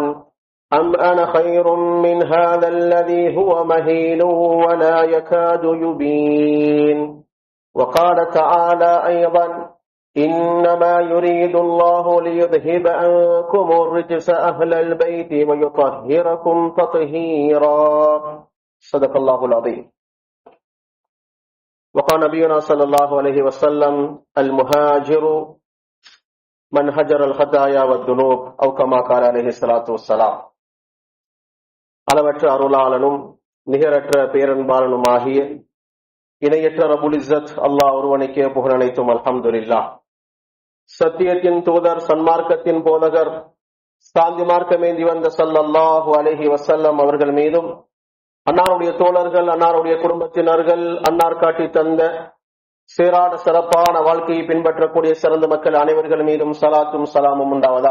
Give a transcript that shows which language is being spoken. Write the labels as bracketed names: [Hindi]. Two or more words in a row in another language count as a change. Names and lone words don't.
[Arabic] أم أنا خير من هذا الذي هو مهين ولا يكاد يبين وقال تعالى أيضا إنما يريد الله ليذهب عنكم الرجس أهل البيت ويطهركم تطهيرا صدق الله العظيم. وقال نبينا صلى الله عليه وسلم المهاجر من هجر الخطايا والذنوب أو كما قال عليه الصلاة والسلام. [Tamil] அளவற்ற அருளாளனும் நிகரற்ற பேரன்பாளனுமாகிய இணையற்ற [Arabic] ربّ العزّة [Tamil] அல்லாஹ் ஒருவனுக்கே புகழ் அனைத்தும் அல்ஹம்துலில்லாஹ். சத்தியத்தின் தூதர் சன்மார்க்கத்தின் போதகர் சாந்தி மார்க்கமேந்தி வந்த [Arabic] صلى الله عليه وسلم [Tamil] அவர்கள் மீதும் அன்னாருடைய தோழர்கள் அன்னாருடைய குடும்பத்தினர்கள் அன்னார் காட்டி தந்த சீரான சிறப்பான வாழ்க்கையை பின்பற்றக்கூடிய சிறந்த மக்கள் அனைவர்கள் மீதும் சலாத்தும் சலாமும் உண்டாவதா.